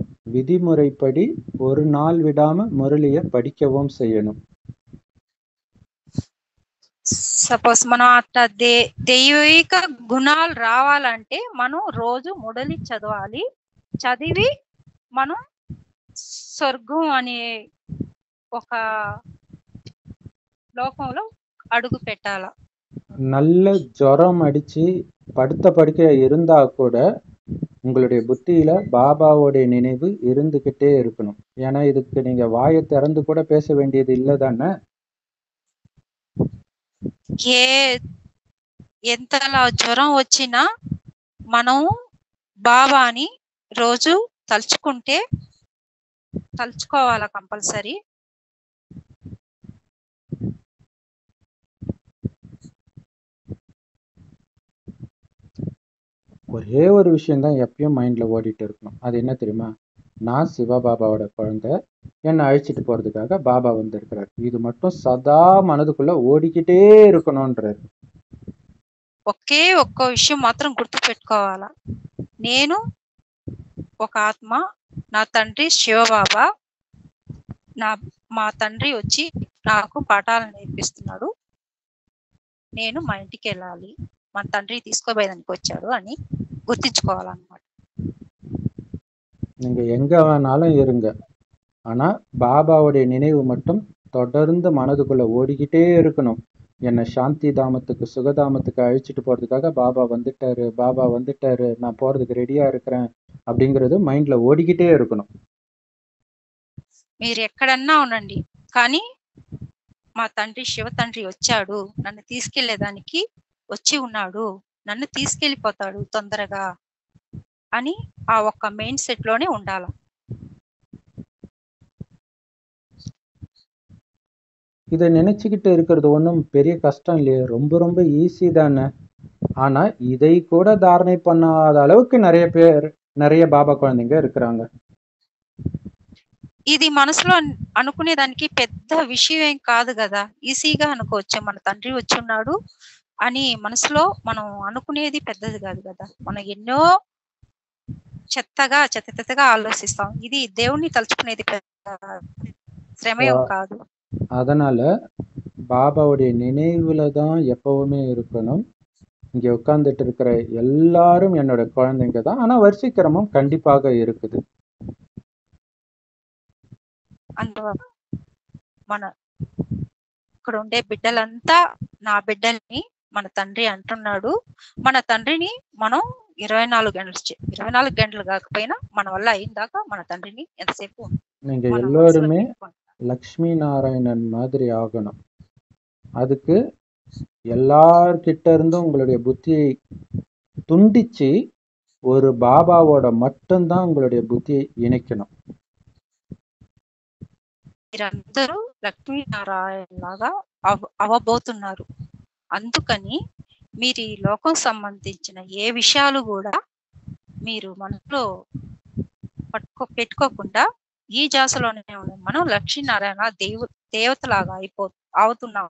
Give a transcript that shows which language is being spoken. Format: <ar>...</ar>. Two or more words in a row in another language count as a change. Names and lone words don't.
<ta>விதிமுறைப்படி ஒரு நாள் விடாம முரளிய படிக்கவும் செய்யணும்.</ta> <te>సపోజ్ మనం అట్లా దైవిక గుణాలు రావాలంటే మనం రోజు మురళి చదవాలి. చదివి మనం స్వర్గం అనే ఒక లోకంలో అడుగు పెట్టాల.</te> <ta>நல்ல ஜுரம் அடிச்சு படுத்த படுக்கையா இருந்தா கூட உங்களுடைய புத்தியில பாபாவோடைய நினைவு இருந்துகிட்டே இருக்கணும். ஏன்னா இதுக்கு நீங்க வாயை திறந்து கூட பேச வேண்டியது இல்லதானே.</ta> <te>ఎంతలా జ్వరం వచ్చినా మనం బాబాని రోజు తలుచుకోవాలా కంపల్సరీ.</te> <ta>ஒரே ஒரு விஷயம்தான் எப்பயும் மைண்ட்ல ஓடிட்டு இருக்கணும். அது என்ன தெரியுமா? நான் சிவபாபாவோட குழந்தை, என்னை அழைச்சிட்டு போறதுக்காக பாபா வந்திருக்கிறார். இது மட்டும் சதா மனதுக்குள்ள ஓடிக்கிட்டே இருக்கணும்ன்றாரு.</ta> <te>ఒకే ఒక్క విషయం మాత్రం గుర్తు పెట్టుకోవాలా, నేను ఒక ఆత్మ, నా తండ్రి శివబాబా, మా తండ్రి వచ్చి నాకు పాఠాలు నేర్పిస్తున్నాడు, నేను మా ఇంటికి వెళ్ళాలి, మా తండ్రి తీసుకోబోయేదానికి వచ్చాడు అని గుర్తించుకోవాలన్నమాట.</te> <ta>நீங்க எங்க வேணாலும் இருங்க, ஆனா பாபாவுடைய நினைவு மட்டும் தொடர்ந்து மனதுக்குள்ள ஓடிக்கிட்டே இருக்கணும். என்னை சாந்தி தாமத்துக்கு சுகதாமத்துக்கு அழைச்சிட்டு போறதுக்காக பாபா வந்துட்டாரு, பாபா வந்துட்டாரு, நான் போறதுக்கு ரெடியா இருக்கிறேன் அப்படிங்கிறது மைண்ட்ல ஓடிக்கிட்டே இருக்கணும்.</ta> <te>మీరు ఎక్కడన్నా ఉండండి, కానీ మా తండ్రి శివ తండ్రి వచ్చాడు, నన్ను తీసుకెళ్లేదానికి వచ్చి ఉన్నాడు, నన్ను తీసుకెళ్లిపోతాడు తొందరగా అని ఆ ఒక్క</te> <en>mind set</en> <te>లోనే ఉండాల.</te> <ta>இதை நினைச்சுக்கிட்டு இருக்கிறது ஒன்றும் பெரிய கஷ்டம் இல்லையே, ரொம்ப ரொம்ப ஈஸி தானே. ஆனா இதை கூட தாரணை பண்ணாத அளவுக்கு நிறைய பாபா குழந்தைங்க இருக்கிறாங்க.</ta> <te>ఇది మనసులో అనుకునేదానికి పెద్ద విషయం ఏం కాదు కదా, ఈజీగా అనుకోవచ్చు. మన తండ్రి వచ్చి ఉన్నాడు అని మనసులో మనం అనుకునేది పెద్దది కాదు కదా. మనం ఎన్నో చెత్తగా ఆలోచిస్తాం. ఇది దేవుణ్ణి తలుచుకునేది శ్రమయం కాదు.</te> <ta>அதனால பாபாவுடைய நினைவுல தான் எப்பவுமே இருக்கணும். இங்க உட்கார்ந்துட்டு இருக்கிற எல்லாரும் என்னோட குழந்தைங்க தான், ஆனா வரிசைக்கிரமம் கண்டிப்பாக இருக்குது.</ta> <te>అందువల్ల మన ఇక్కడ ఉండే బిడ్డలంతా నా బిడ్డల్ని మన తండ్రి అంటున్నాడు. మన తండ్రిని మనం 24 గంటలు కాకపోయినా మన వల్ల అయిందాకా మన తండ్రిని ఎంతసేపు</te> <ta>நீங்க எல்லாருமே லக்ஷ்மி நாராயணன் மாதிரி ஆகணும். அதுக்கு எல்லார்கிட்ட இருந்தும் உங்களுடைய புத்தியை துண்டிச்சு ஒரு பாபாவோட மட்டும்தான் உங்களுடைய புத்தியை இணைக்கணும்.</ta> <te>మీరందరూ లక్ష్మీనారాయణ లాగా అవ్వబోతున్నారు. అందుకని మీరు ఈ లోకం సంబంధించిన ఏ విషయాలు కూడా మీరు మనసులో పెట్టుకోకుండా ఈ జాసలోనే మనం లక్ష్మీనారాయణ దేవతలాగా అవుతున్నాం.</te>